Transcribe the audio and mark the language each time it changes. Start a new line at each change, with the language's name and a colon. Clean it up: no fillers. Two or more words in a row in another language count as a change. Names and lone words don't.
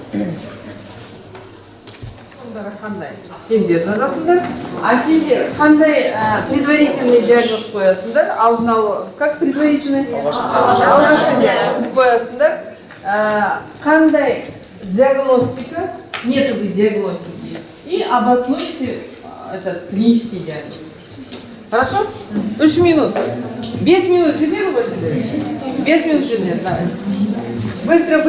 Kazakh: Қандай? Сендер жазасыңдар, а сендер қандай
Russian: предварительный диагноз
Kazakh: қоясыңдар? Алдын алу,
Russian: как предварительный?
Kazakh: Қоясыңдар. Қандай диагностика,
Russian: методы диагностики и обоснуйте этот клинический диагноз.
Kazakh: Хорошо? 3 минут. 5 минут жетер ғой сендер? 5 минут жетер, давай.